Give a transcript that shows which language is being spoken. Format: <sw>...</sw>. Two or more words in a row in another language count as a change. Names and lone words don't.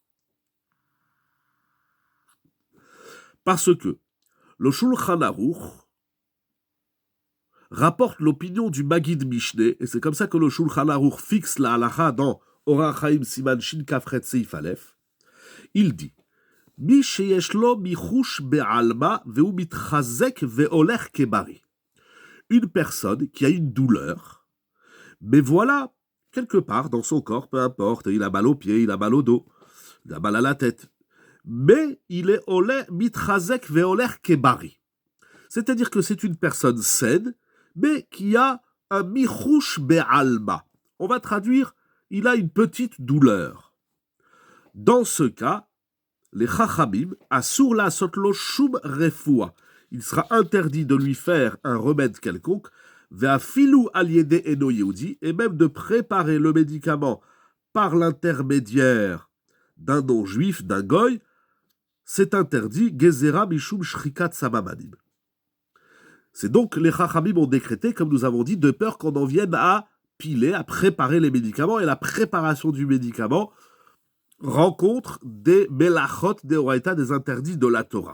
<fr>Parce que le Shulchan Aruch rapporte l'opinion du Magid Mishneh, et c'est comme ça que le Shulchan Aruch fixe la halacha dans Orach Chaim</fr> <he>סימן שכ״ח סעיף אלף. Il dit מי שיש לו מיחוש בעלמא והוא מתחזק והולך כבריא.</he> <fr>Une personne qui a une douleur, mais voilà, quelque part dans son corps, peu importe, il a mal aux pieds, il a mal au dos, il a mal à la tête, mais il est</fr> <he>עולה מתחזק והולך כבריא.</he> <fr>C'est-à-dire que c'est une personne saine, mais qui a un</fr> <he>מיחוש בעלמא.</he> <fr>On va traduire, il a une petite douleur. Dans ce cas, les chachamim,</fr> <he>אסור לעשות לו שום רפואה.</he> <fr>Il sera interdit de lui faire un remède quelconque,</fr> <he>ואפילו על ידי אינו יהודי,</he> <fr>et même de préparer le médicament par l'intermédiaire d'un non-juif, d'un goy, c'est interdit,</fr> <he>גזרה משום שחיקת סממנים.</he> <fr>C'est donc les Chachamim ont décrété, comme nous avons dit, de peur qu'on en vienne à piler, à préparer les médicaments, et la préparation du médicament rencontre des melachot, des oraita, des interdits de la Torah.</fr>